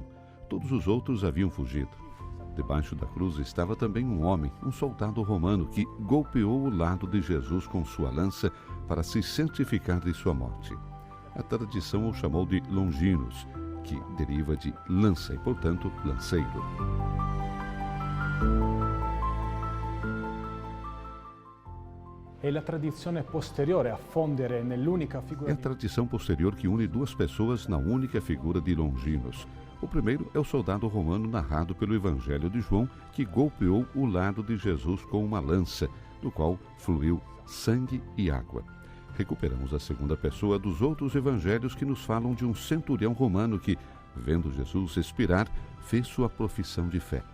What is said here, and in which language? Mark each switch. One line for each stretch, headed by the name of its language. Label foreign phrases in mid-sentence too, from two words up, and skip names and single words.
Portuguese: Todos os outros haviam fugido. Debaixo da cruz estava também um homem, um soldado romano, que golpeou o lado de Jesus com sua lança para se certificar de sua morte. A tradição o chamou de Longinos, que deriva de lança e, portanto, lanceiro.
Italian: È la tradizione posteriore a fondere nell'unica
Portuguese: É
Italian: figura a di
Portuguese: tradição posterior que une duas pessoas na única figura de Longinos. O primeiro é o soldado romano narrado pelo Evangelho de João, que golpeou o lado de Jesus com uma lança, do qual fluiu sangue e água. Recuperamos a segunda pessoa dos outros evangelhos que nos falam de um centurião romano que, vendo Jesus expirar, fez sua profissão de fé.